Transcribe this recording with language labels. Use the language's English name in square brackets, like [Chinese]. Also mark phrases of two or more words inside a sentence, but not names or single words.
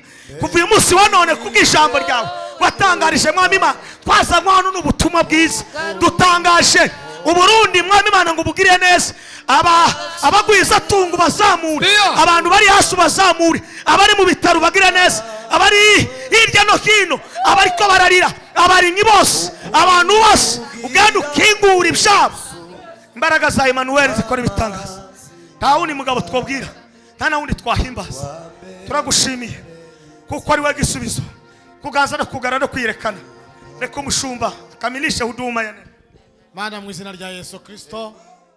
[Kinyarwanda] Kuva uyu munsi wa none kubw'ijambo ryawe watangarije Mwami Imana, twazanywe hano n'ubutumwa bwiza, dutangaje Uburundi Mwami Imana ngo ubugire neza, abagwiza tungu bazamure, abantu bari hasi bazamure, abari mu bitaro bagire neza, abari hirya no hino abariko bararira, abarimyi bose, abantu bose ugenda ukingura ibyabo. Imbaraga za Emmanuel zikora ibitangaza, nta wundi mugabo twabwira, nta na wundi twahimbaza. Turagushimiye kuko ari we gisubizo, kuganza no kugara no kwirekana. Reka umushumba [Swahili] kamilishe huduma ya nene. [Kinyarwanda] Mana mu izina rya Yesu Kristo